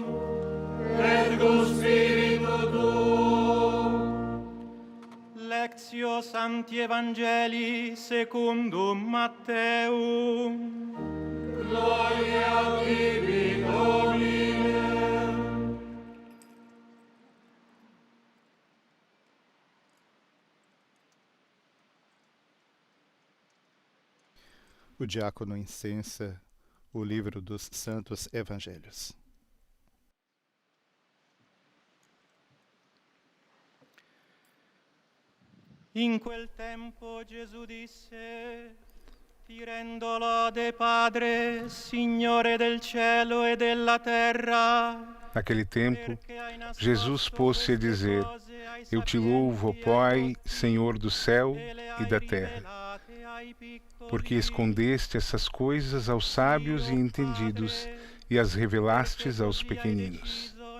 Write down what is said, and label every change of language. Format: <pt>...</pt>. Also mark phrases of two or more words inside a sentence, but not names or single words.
<la>et cum spiritu tuo. Lectio Sancti Evangelii secundum Matteum. Gloria a tibi, Domine.</la> <pt>O diácono incensa o livro dos Santos Evangelhos.</pt> <it>In quel tempo Gesù disse: Ti rendo lode, Padre, Signore del cielo e della terra.</it> <pt>Naquele tempo, Jesus pôs-se a dizer: Eu te louvo, ó Pai, Senhor do céu e da terra, porque escondeste essas coisas aos sábios e entendidos e as revelastes aos pequeninos.</pt>